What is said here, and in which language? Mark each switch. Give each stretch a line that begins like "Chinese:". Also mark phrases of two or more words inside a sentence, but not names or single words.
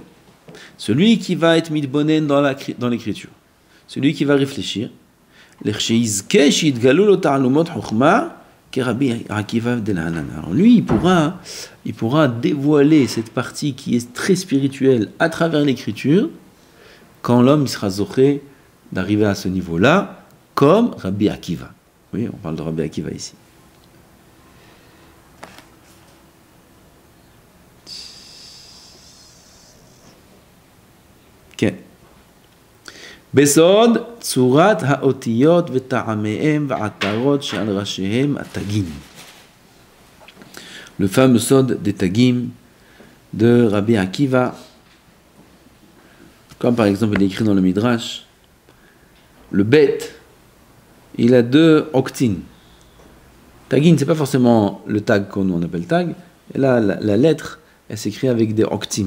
French: Celui qui va être mitbonen dans l'écriture, celui qui va réfléchir, alors lui, il pourra dévoiler cette partie qui est très spirituelle à travers l'écriture, quand l'homme il sera zoché d'arriver à ce niveau-là, comme Rabbi Akiva. Oui, on parle de Rabbi Akiva ici.
Hebrew: כן. בסוד צורת האותיות וטעמיהם ועטרות שעל ראשיהם התגים.
French: Le fameux sod des tagim de Rabbi Akiva, comme par exemple il est écrit dans le Midrash, le bet, il a 2 octines. Tagin, c'est pas forcément le tag qu'on appelle tag, et là la lettre, elle s'écrit avec des octim.